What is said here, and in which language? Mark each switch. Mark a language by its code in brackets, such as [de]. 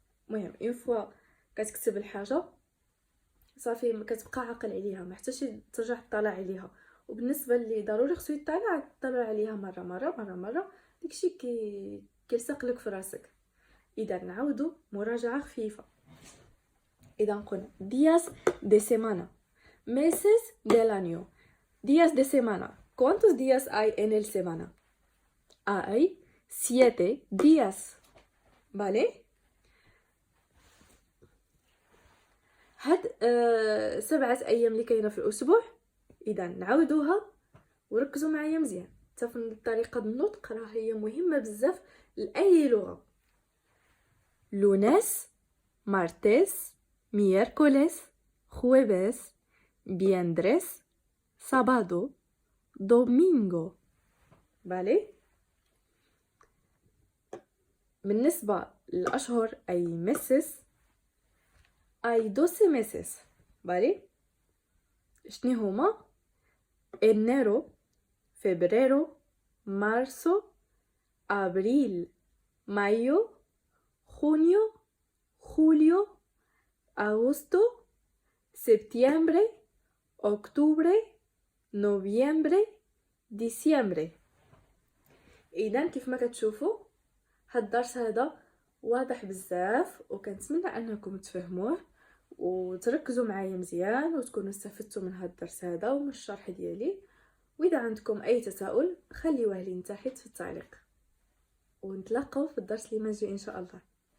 [ar] المهم اون فوا كتكتب الحاجه صافي ما كتبقى عاقل عليها، ما حتى شي ترجع تطلع عليها. وبالنسبه اللي ضروري خصو يطلع عليها مره داكشي كيلصق لك في راسك. اذا نعاودوا مراجعه خفيفه. اذا قلنا [es] días de semana, meses del año. días de semana, ¿cuántos días hay en el semana? Hay 7 días, ¿vale? [ar] هاد 7 ايام اللي كاينه في الاسبوع. اذا نعاودوها وركزوا معايا مزيان، حتى طريقه النطق راه هي مهمه بزاف لاي لغه. [es] lunes, martes, miércoles, jueves, viernes, sábado, domingo. [ar] بالي؟ بالنسبة للأشهر أي [es] meses hay 12 meses. [ar] بالي؟ شني هما؟ [es] enero, febrero, marzo, abril, mayo, junio, julio, agosto, septiembre, octubre, noviembre, diciembre. [ar] إذن كيف ما كتشوفوا هاد الدرس هذا واضح بزاف، وكنتمنى انكم تفهموه وتركزوا معايا مزيان وتكونوا استفدتوا من هاد الدرس هذا ومن الشرح ديالي. واذا عندكم اي تساؤل خليوه لي تحت في التعليق، ونتلاقاو في الدرس اللي ما جاي ان شاء الله.